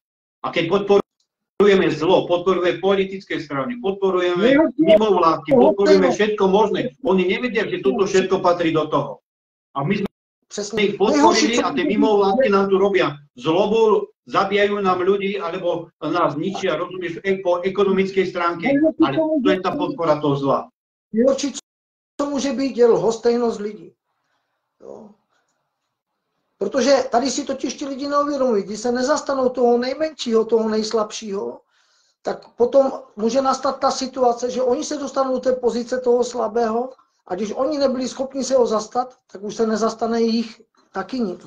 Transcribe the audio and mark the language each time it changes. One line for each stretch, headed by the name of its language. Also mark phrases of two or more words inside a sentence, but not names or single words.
Slovak: A keď podporujeme zlo, podporujeme politické strany, podporujeme mimovládky, podporujeme všetko možné. Oni nevedia, že toto všetko patrí do toho. A my sme ich podporili a tie mimovládky nám tu robia zlobu, zabíjajú nám ľudí, alebo nás ničia, rozumieš, po ekonomickej stránke, ale to je tá podpora toho zla.
Czech: Nejhorší, co může být, je lhostejnost lidí. Jo. Protože tady si totiž ti lidi neuvědomují, když se nezastanou toho nejmenšího, toho nejslabšího, tak potom může nastat ta situace, že oni se dostanou do té pozice toho slabého a když oni nebyli schopni se ho zastat, tak už se nezastane jich taky nikdo.